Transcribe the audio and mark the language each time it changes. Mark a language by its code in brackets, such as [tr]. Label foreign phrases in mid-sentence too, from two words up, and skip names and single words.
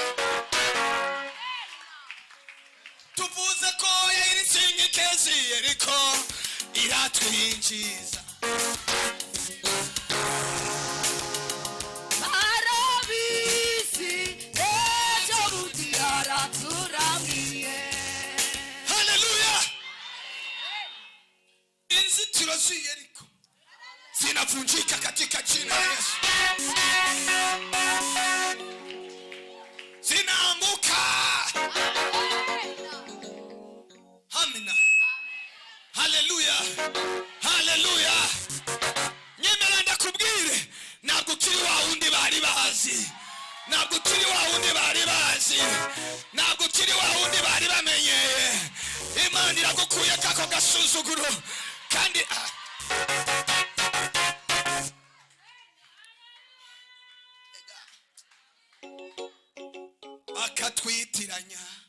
[rw] tuvuze ko yayiritse nk'ikezi Yeriko iratwinjiza. arabizi ejo bundi yaraturamiye [sw] haleluya. [rw] inzitiro z'i Yeriko [sw] zinavunjika katika jina la Yesu, zinaanguka. [rw] amina haleluya haleluya. nyemera ndakubwire, ntabwo ukiri wa wundi bari bazi, ntabwo ukiri wa wundi bari bazi, ntabwo ukiri wa wundi bari bamenyeye. Imana iragukuye kako gasuzuguro kandi bakatwitiranya